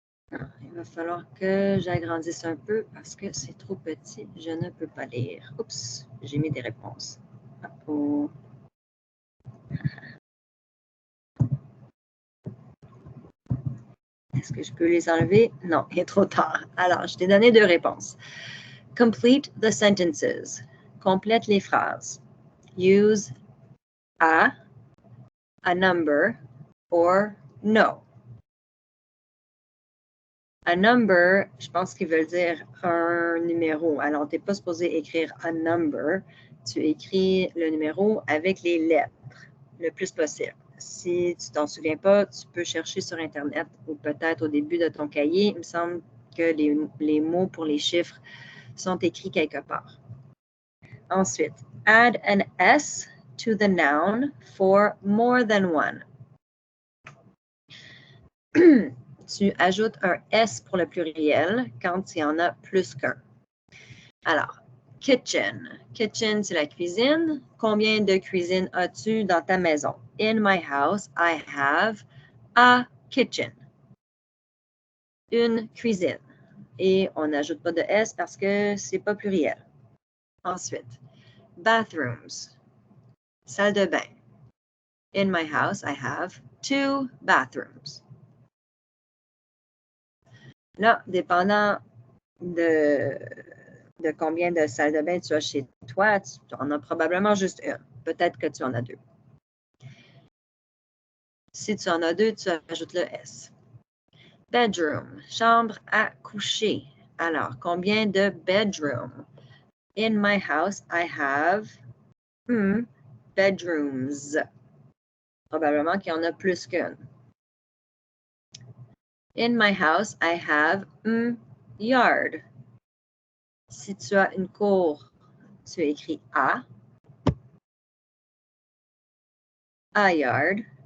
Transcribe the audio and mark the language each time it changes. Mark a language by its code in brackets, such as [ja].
[fr] Non, il va falloir que j'agrandisse un peu parce que c'est trop petit. Je ne peux pas lire. Oups, j'ai mis des réponses. Oh. Est-ce que je peux les enlever? Non, il est trop tard. Alors, je t'ai donné 2 réponses. [en] Complete the sentences. [fr] Complète les phrases. [en] Use a number, or no. [fr] A number, je pense qu'ils veulent dire un numéro. Alors, tu n'es pas supposé écrire a number. Tu écris le numéro avec les lettres, le plus possible. Si tu t'en souviens pas, tu peux chercher sur Internet ou peut-être au début de ton cahier. Il me semble que les mots pour les chiffres sont écrits quelque part. [en] Ensuite, add an S to the noun for more than one. [fr] Tu ajoutes un S pour le pluriel quand il y en a plus qu'un. Alors, kitchen. Kitchen, c'est la cuisine. Combien de cuisines as-tu dans ta maison? [en] In my house, I have a kitchen. [fr] Une cuisine. Et on n'ajoute pas de S parce que c'est pas pluriel. Ensuite, bathrooms. Salle de bain. [en] In my house, I have 2 bathrooms. [fr] Là, dépendant de combien de salles de bain tu as chez toi, tu en as probablement juste une. Peut-être que tu en as 2. Si tu en as 2, tu ajoutes le S. Bedroom, chambre à coucher. Alors, combien de bedrooms? [en] In my house, I have bedrooms. [fr] Probablement qu'il y en a plus qu'une. [en] In my house, I have yard. [fr] Si tu as une cour, tu écris a yard.